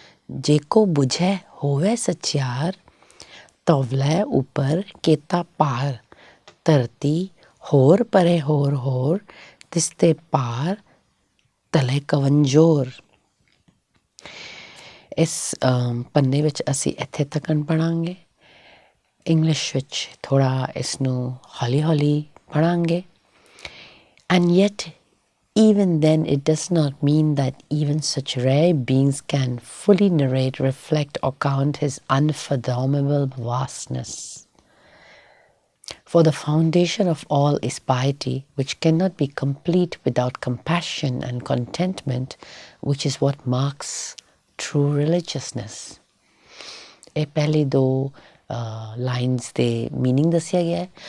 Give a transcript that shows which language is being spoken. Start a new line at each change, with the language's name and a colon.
Punjabi: ਜੇ ਕੋ ਬੁਝੈ ਹੋਵੇ ਸਚਿਆਰ, ਤਵਲੇ ਉੱਪਰ ਕੀਤਾ ਪਾਰ, ਧਰਤੀ ਹੋਰ ਪਰੇ ਹੋਰ ਹੋਰ, ਤਿਸਤੇ ਪਾਰ ਤਲੇ ਕਵੰਜੋਰ। ਇਸ ਪੰਨੇ ਵਿੱਚ ਅਸੀਂ ਇੱਥੇ ਤੱਕ ਪੜ੍ਹਾਂਗੇ। ਇੰਗਲਿਸ਼ ਵਿੱਚ ਥੋੜ੍ਹਾ ਇਸ ਨੂੰ ਹੌਲੀ ਹੌਲੀ ਪੜ੍ਹਾਂਗੇ।
English: And yet, even then, it does not mean that even such rare beings can fully narrate, reflect, or count his unfathomable vastness. For the foundation of all is piety, which cannot be complete without compassion and contentment, which is what marks true religiousness.
Punjabi: ਇਹ ਪਹਿਲੀ ਦੋ lines ਦੇ meaning ਦੱਸਿਆ ਗਿਆ ਹੈ।